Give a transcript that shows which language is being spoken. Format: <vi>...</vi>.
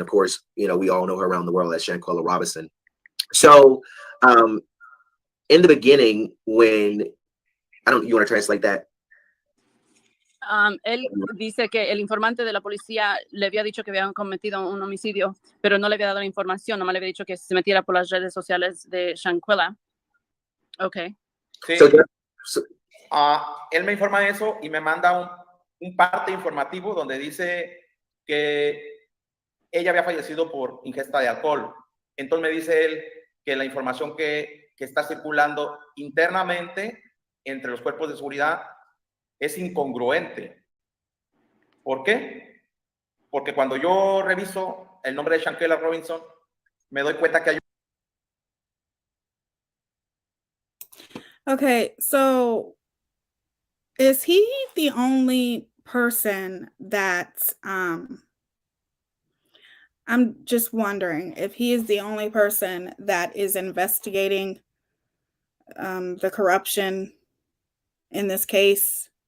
<en>Of course, we all know her around the world as Shanquella Robinson. So, in the beginning, you want to translate that?</en> <es>Él dice que el informante de la policía le había dicho que habían cometido un homicidio, pero no le había dado la información, nomás le había dicho que se metiera por las redes sociales de SHANQUELLA.</es> <en>Okay.</en> <es>Sí. Él me informa eso y me manda un parte informativo donde dice que ella había fallecido por ingesta de alcohol. Entonces me dice él que la información que está circulando internamente entre los cuerpos de seguridad es incongruente. ¿Por qué? Porque cuando yo reviso el nombre de Shanquella Robinson, me doy cuenta que hay...</es> <en>Okay, so is he the only person that I'm just wondering if he is the only person that is investigating the corruption in this case?</en>